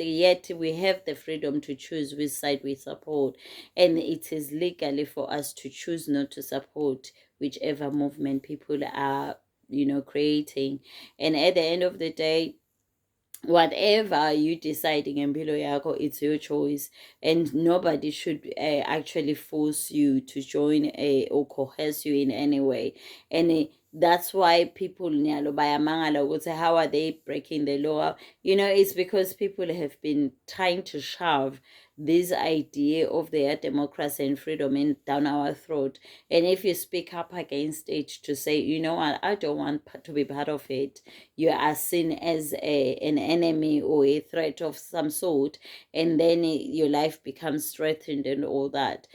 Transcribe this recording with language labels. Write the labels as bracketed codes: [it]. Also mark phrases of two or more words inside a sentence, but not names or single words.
[en] Yet we have the freedom to choose which side we support, and it is legally for us to choose not to support whichever movement people are creating. And at the end of the day, whatever you decide in [ss] Empilo Yako, [en] it's your choice, and nobody should actually force you to join or coerce you in any way. And that's why people [ss] nyalo bayamangala ukuthi [en] how are they breaking the law. It's because people have been trying to shove this idea of their democracy and freedom in down our throat. And if you speak up against it to say, what, I don't want to be part of it, you are seen as an enemy or a threat of some sort, and then your life becomes threatened and all that.